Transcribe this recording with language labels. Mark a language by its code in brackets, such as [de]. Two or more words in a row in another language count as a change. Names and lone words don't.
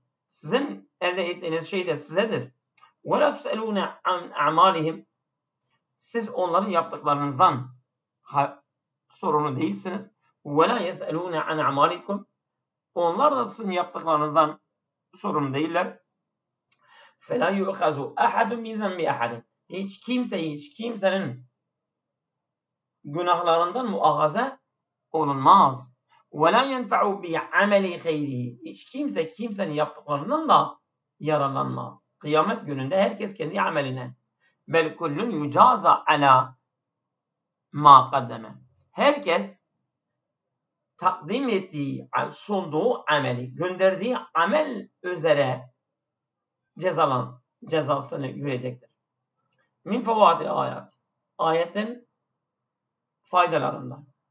[tr] Sizin elde ettiğiniz şey de sizedir. [ar] ولا تسألون عن أعمالهم. [tr] Siz onların yaptıklarınızdan sorumlu değilsiniz. [ar] ولا يسألون عن أعمالكم. [tr] Onlar da sizin yaptıklarınızdan sorumlu değiller. [ar] فَلَا يُؤْخَذُ أَحَدٌ مِنْ ذَنْبِ أَحَدٍ. [tr] Hiç kimsenin günahlarından muahaze olunmaz. [ar] وَلَا يَنْفَعُ بِعَمَلِ خَيْرِهِ. [tr] Hiç kimsenin yaptıklarından da yararlanmaz. Kıyamet gününde herkes kendi ameline. [ar] بَلْ كُلٌّ يُجَازَ عَلَى مَا قَدَّمَ. [tr] Herkes takdim ettiği, sunduğu ameli, gönderdiği amel üzere cezasını görecektir. [ar] من فوائد الآيات. [tr] Ayetin faydalarından.